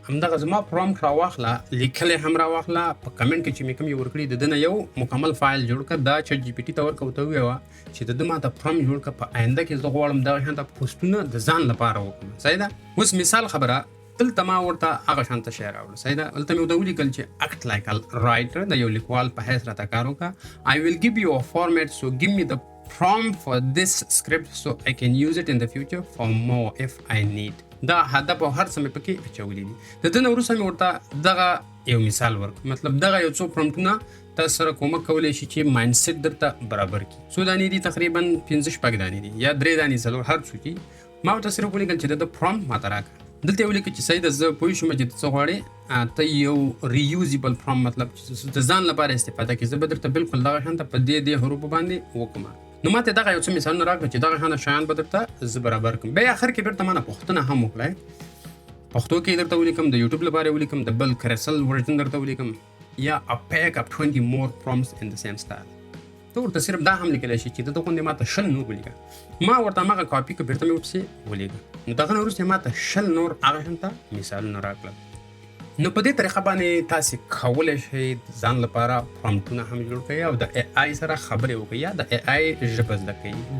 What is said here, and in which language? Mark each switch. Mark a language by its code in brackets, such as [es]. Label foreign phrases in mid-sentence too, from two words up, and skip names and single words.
[ps] همدغه زما پرامپټ راواخله، لیکل یې هم راواخله، په کمنټ کې چې مې کوم یې ورکړي د ده نه یو مکمل فایل جوړ کړه. دا چټ جي پي ټي ته ورکړه، ورته ووایه چې د ده ما ته پرامپټ جوړ کړه، په آینده کې زه غواړم دغه شان ته پوسټونه د ځان لپاره وکړم، صحیح ده. اوس مثال خبره دلته ما ورته هغه شان ته شی راوړه، صحیح ده. دلته مې ورته ولیکل چې [en] act like a writer، [ps] د یو لیکوال په حیث راته کار وکړه. [en] I will give you a format so give me the prompt for this script so I can use it in the future for more if I need. [ps] دا هدف او هر څه مې پکې اچولی دي. د دې نه وروسته مې ورته دغه یو مثال ورکړ، مطلب دغه یو څو پرامپټونه تاسو سره کومک کولی شي چې مایند سیټ درته برابر کړي. څو دانې دي؟ تقریبا 5-6 دانې دي یا 3 دانې څلور هر څو دي. ما ورته صرف ولیکل چې د پرامپټ ماته راکړه. دلته یې ولیکل چې صحیح ده، زه پوه شوم چې ته څه غواړې، ته یو ریوزیبل پرامپټ مطلب چې د ځان لپاره استفاده کړي. زه به درته بالکل دغه شان ته په دې حروفو باندې وکړم. نو ما ته دغه یو څه مثالونه راکړه چې دغه شانه شیان به درته زه برابر کړم. بیا آخر کې بیرته مانه پوښتنه هم وکړی، پښتو کې درته ولیکم، د یوټیوب لپاره ولیکم، د بل کرسل ورژن درته ولیکم، یا [en] a pack of 20 more prompts in the same style. [ps] ته ورته صرف دا هم لیکلی شي چې دته غوندې ما ته 20 نور ولیکه. ما ورته هماغه کاپي کړه، بیرته مې ورپسې ولیکه. نو دغه نه وروسته ما ته 20 نور هغه شان ته مثالونه راکړل. نو په دې طریقه باندې تاسې کولی شئ ځان لپاره پرامپټونه هم جوړ کړئ او د اے آی سره خبرې وکړئ یا د اے آی ژبه زده کړئ.